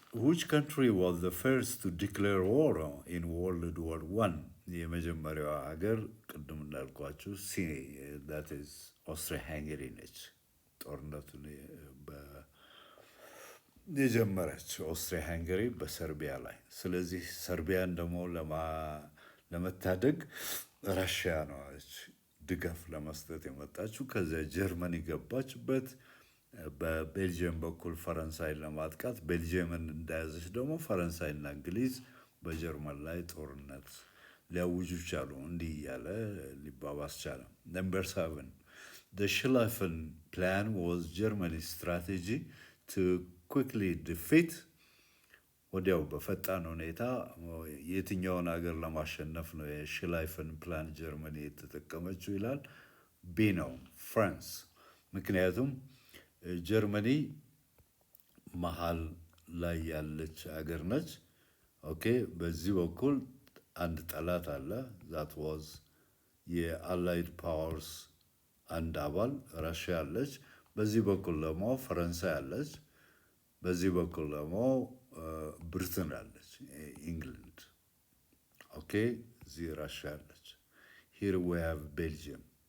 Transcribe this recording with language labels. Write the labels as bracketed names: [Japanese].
[English] Which country was the first to declare war in World War I? [Amharic] የመጀመሪያዋ ሀገር ቅድም እንዳልኳችሁ [English] that is [Amharic] ኦስትሪያ ሃንገሪ ነች። ጦርነቱን የጀመረች ኦስትሪያ ሃንገሪ በሰርቢያ ላይ። ስለዚህ ሰርቢያን ደግሞ ለመታደግ ራሽያ ነች ድጋፍ ለመስጠት የመጣችው። ከዚያ ጀርመኒ ገባችበት። በቤልጅየም በኩል ፈረንሳይን ለማጥቃት፣ ቤልጅየምን እንደያዘች ደግሞ ፈረንሳይና እንግሊዝ በጀርመን ላይ ጦርነት ሊያውጁ ቻሉ። እንዲህ እያለ ሊባባስ ቻለ። [English] Number 7. The Schlieffen plan was Germany's strategy to quickly defeat. [Amharic] ወዲያው በፈጣን ሁኔታ የትኛውን ሀገር ለማሸነፍ ነው የሽላይፈን ፕላን ጀርመኒ የተጠቀመችው ይላል። ቢ ነው፣ ፍራንስ። ምክንያቱም ጀርመኒ መሀል ላይ ያለች ሀገር ነች። ኦኬ፣ በዚህ በኩል አንድ ጠላት አለ። [English] ዛት ዋዝ [Amharic] የአላይድ ፓወርስ አንድ አባል ራሽያ አለች። በዚህ በኩል ደግሞ ፈረንሳይ አለች። በዚህ በኩል ደግሞ ብሪትን አለች፣ ኢንግላንድ። ኦኬ፣ እዚህ ራሽያ አለች። [English] ሂር ዊ ሃቭ ቤልጅየም።